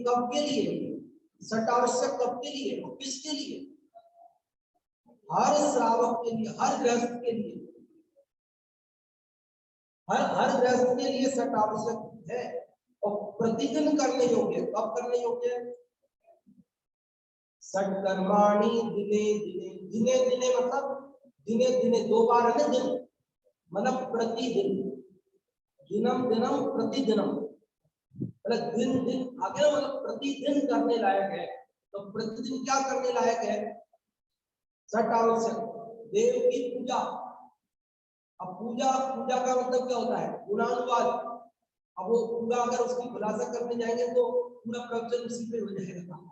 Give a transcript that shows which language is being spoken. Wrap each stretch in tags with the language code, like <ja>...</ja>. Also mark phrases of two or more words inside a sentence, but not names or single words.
<hi>कब के लिए सट आवश्यक? कब के लिए और किसके लिए? हर श्रावक के लिए, हर गृहस्थ के लिए, हर गृहस्थ के लिए सट आवश्यक है। और प्रतिदिन करने योग्य। कब करने योग्य है?</hi> <sa>षट्कर्माणि दिने दिने। दिने दिने</sa> <hi>मतलब</hi> <sa>दिने दिने,</sa> <hi>2 बार है ना दिन, मतलब प्रतिदिन।</hi> <sa>दिनम दिनम प्रतिदिनम,</sa> <hi>मतलब दिन दिन आगे मतलब प्रतिदिन करने लायक है। तो प्रतिदिन क्या करने लायक है? षट आवश्यक। देव की पूजा। अब पूजा का मतलब क्या होता है? गुणानुवाद। अब वो पूरा अगर उसकी खुलासा करने जाएंगे तो पूरा प्रवचन उसी पे हो जाएगा।</hi>